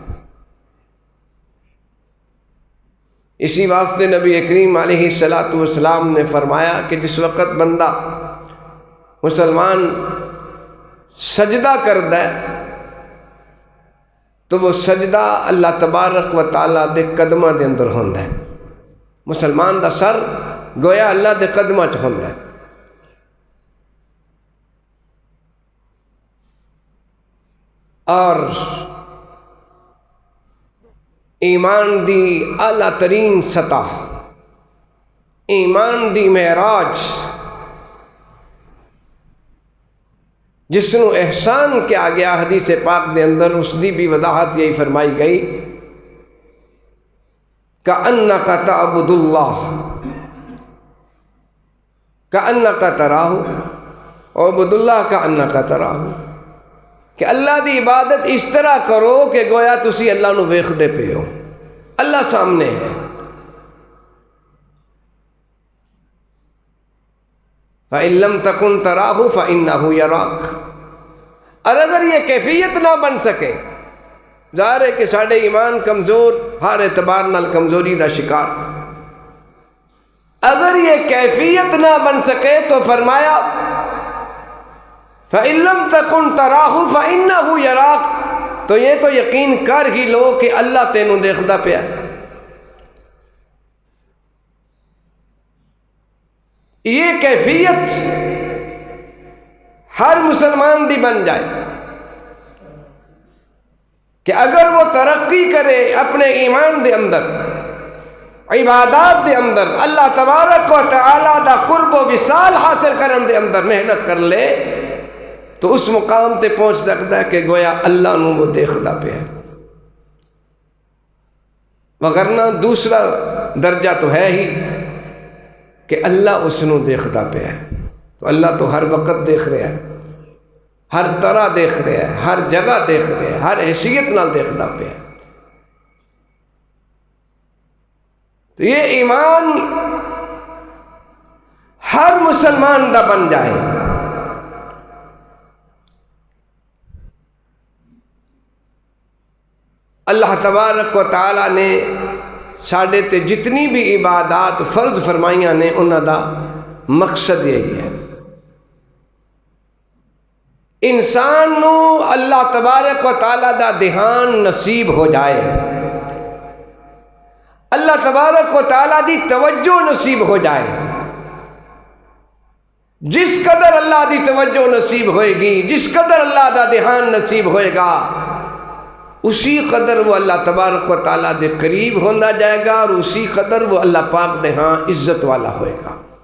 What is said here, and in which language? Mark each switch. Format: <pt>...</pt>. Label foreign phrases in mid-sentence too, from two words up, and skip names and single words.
<ur>اسی واسطے نبی کریم علیہ السلام نے فرمایا کہ جس وقت بندہ مسلمان سجدہ کرتا ہے تو وہ سجدہ اللہ تبارک و تعالیٰ دے قدمہ دے اندر ہوندہ ہے۔</ur> <pa>مسلمان دا سر گویا اللہ دے قدماں چ ہوندا ہے۔</pa> <ur>اور ایمان دی اعلیٰ ترین سطح، ایمان دی معراج، جس نو احسان کیا گیا حدیث پاک دے اندر، اس دی بھی وضاحت یہی فرمائی گئی</ur> <ar>کأنک تعبد اللہ کأنک تراہ اعبد اللہ کأنک تراہ،</ar> <pa>کہ اللہ دی عبادت اس طرح کرو کہ گویا تسی اللہ نو ویکھدے پے ہو، اللہ سامنے ہے۔</pa> <ar>فَإِن لَّمْ تَكُن تَرَاهُ فَإِنَّهُ يَرَاكَ۔</ar> <ur>اور اگر یہ کیفیت نہ بن سکے، ظاہر ہے کہ ساڑھے ایمان کمزور، ہر اعتبار نال کمزوری دا شکار، اگر یہ کیفیت نہ بن سکے تو فرمایا</ur> <ar>فَإِن لَّمْ تَكُن تَرَاهُ فَإِنَّهُ يَرَاكَ،</ar> <pa>تو یہ تو یقین کر ہی لو کہ اللہ تینوں دیکھدا پیا۔</pa> <ur>یہ کیفیت ہر مسلمان دی بن جائے کہ اگر وہ ترقی کرے اپنے ایمان دے اندر، عبادات دے اندر، اللہ تبارک و تعالی دا قرب و وصال حاصل کرن دے اندر محنت کر لے، تو اس مقام تے پہنچ سکتا ہے کہ گویا اللہ نو وہ دیکھدا پیا ہے۔ وگرنہ دوسرا درجہ تو ہے ہی کہ اللہ اس نو دیکھدا پیا ہے، تو اللہ تو ہر وقت دیکھ رہا ہے، ہر طرح دیکھ رہا ہے، ہر جگہ دیکھ رہا ہے، ہر حیثیت نال دیکھدا پیا ہے۔ تو یہ ایمان ہر مسلمان دا بن جائے۔ اللہ تبارک و تعالیٰ نے ساڑھے تے جتنی بھی عبادات فرض فرمائیاں نے، انہاں دا مقصد یہی ہے انسان نو اللہ تبارک و تعالیٰ دا دھیان نصیب ہو جائے، اللہ تبارک و تعالیٰ دی توجہ نصیب ہو جائے۔ جس قدر اللہ دی توجہ نصیب ہوئے گی، جس قدر اللہ دا دھیان نصیب ہوئے گا، اسی قدر وہ اللہ تبارک و تعالیٰ دے قریب ہوندا جائے گا، اور اسی قدر وہ اللہ پاک دے ہاں عزت والا ہوئے گا۔</ur>